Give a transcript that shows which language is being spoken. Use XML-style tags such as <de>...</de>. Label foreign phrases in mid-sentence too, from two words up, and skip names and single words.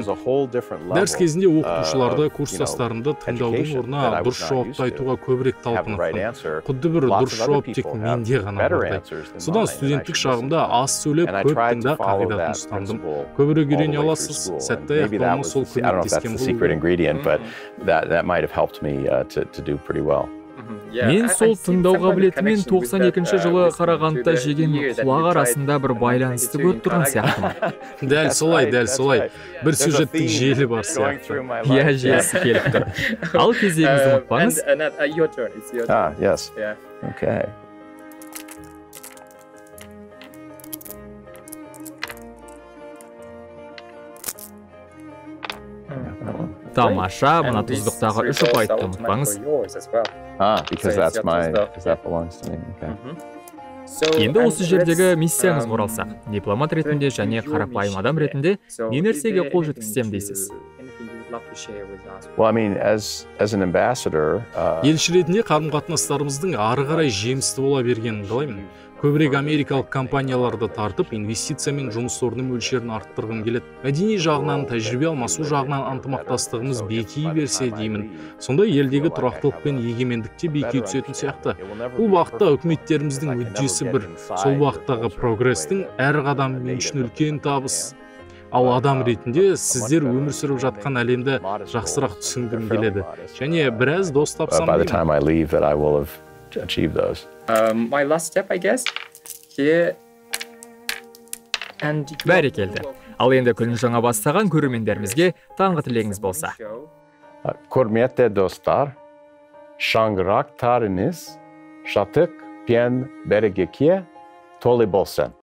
<kk>Дәріс кезінде оқытушыларды, курстастарымды тыңдаудың орнына дұрыс жауапты айтуға көбірек талпыныппын. Құдды бір дұрыс жауап тек менде ғана барды. Содан студенттік шағымда аз сөйлеп, көп тыңда қағидатын ұстандым. Көбірек үйрене аласыз, сәтті аяқтауыма сол көмектескен болды.</kk> <en>But that might have helped me to do pretty well.</en> <kk>Мен сол тыңдау қабілетімен 92-ші жылы Қарағандыда жеген құлақ арасында бір байланысты көріп тұрған сияқтымын. Дәл солай. Бір сюжеттік желі бар сияқты. Иә, желісі келіп тұр. Ал кезегіңізді ұмытпаңыз.</kk> <en>Yes. Okay.</en> <kk>Тамаша, мына тұздықтағы 3 ұпайды ұмытпаңыз.</kk> <en>Because that belongs to me. Okay.</en> <kk>Енді осы жердегі миссияңызға оралсақ, дипломат ретінде және қарапайым адам ретінде не нәрсеге қол жеткізсем дейсіз?</kk> <en>Well, I mean, as an ambassador,</en> <kk>елші ретінде қарым-қатынастарымыздың ары қарай жемісті бола бергенін қалаймын. Көбірек америкалық компанияларды тартып, инвестиция мен жұмыс орны мөлшерін арттырғым келеді. Мәдени жағынан, тәжірибе алмасу жағынан ынтымақтастығымыз беки берсе деймін. Сондай елдегі тұрақтылық пен егемендікте беки түсетін сияқты. Бұл бағытта үкіметтеріміздің мүддесі бір. Сол бағыттағы прогрестің әр қадамы мен үшін үлкен табыс. Ал адам ретінде сіздер өмір сүріп жатқан әлемді жақсырақ түсінгім келеді. Және біраз дос тапсам</kk> <en>by the</en> <kk>деймін.</kk> <en>time I leave that I will have achieved those. My last step, I guess, here and</en> <kk>Бәрекелді. Ал енді күн жаңа бастаған көрермендерімізге таңғы тілегіңіз болса. Құрметті достар, шаңырақтарыңыз шаттық пен берекеге толы болсын.</kk>